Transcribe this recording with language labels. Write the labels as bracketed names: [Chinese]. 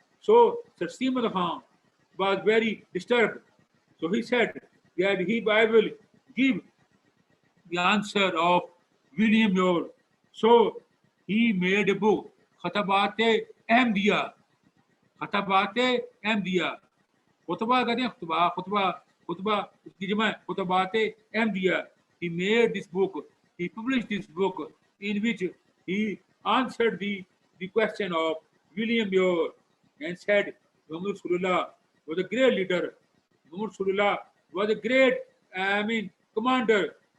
[English] So Sir Simon Khan was very disturbed. So he said that I will give the answer of William Muir. So he made a book, Khatabat-e Ahmadiyya. Khatabat-e Ahmadiyya. [Urdu] خطبہ کہتے ہیں خطبہ اس کی جمع خطبات Ahmadiyya. [English] He made this book, he published this book in which he answered the question of William Muir and said Muhammad Rasulullah was a great leader. Muhammad Rasulullah was a great commander.